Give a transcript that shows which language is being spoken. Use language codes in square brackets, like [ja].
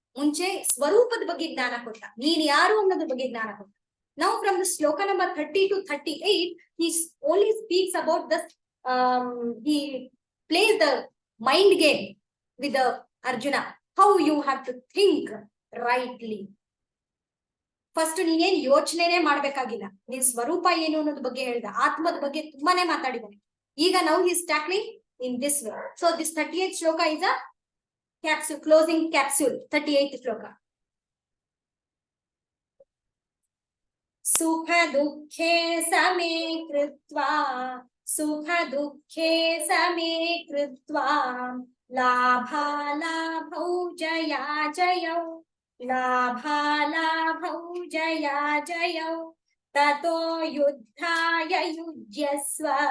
[kn] ಮುಂಚೆ ಸ್ವರೂಪದ ಬಗ್ಗೆ ಜ್ಞಾನ ಕೊಟ್ಟ, ನೀನ್ ಯಾರು ಅನ್ನೋದ್ರ ಬಗ್ಗೆ ಜ್ಞಾನ ಕೊಟ್ಟ. [en] Now from the shloka number 30 to 38 he only speaks about the he plays the mind game with the Arjuna, how you have to think rightly. [kn] First ನೀನೇನ್ ಯೋಚನೆನೇ ಮಾಡ್ಬೇಕಾಗಿಲ್ಲ, ನೀನ್ ಸ್ವರೂಪ ಏನು ಅನ್ನೋದ್ರ ಬಗ್ಗೆ ಹೇಳ್ದ, ಆತ್ಮದ ಬಗ್ಗೆ ತುಂಬಾನೇ ಮಾತಾಡಿದಾನೆ. ಈಗ ನಾವು [en] he is tackling in this way. So this 38th shloka is a capsule, closing capsule. 38th shloka. [sa] ಸುಖ ದುಃಖೇ ಸಮೇ ಕೃತ್ವಾ, ಸುಖ ದುಃಖೇ ಸಮೇ ಕೃತ್ವಾ, ಲಾಭಾಲಾಭೌ ಜಯಾ ಜಯೌ, ಲಾಭಾಲಾಭೌ ಜಯಾ ಜಯೌ, ತತೋ ಯುದ್ಧಾಯ ಯುಜ್ಯಸ್ವ,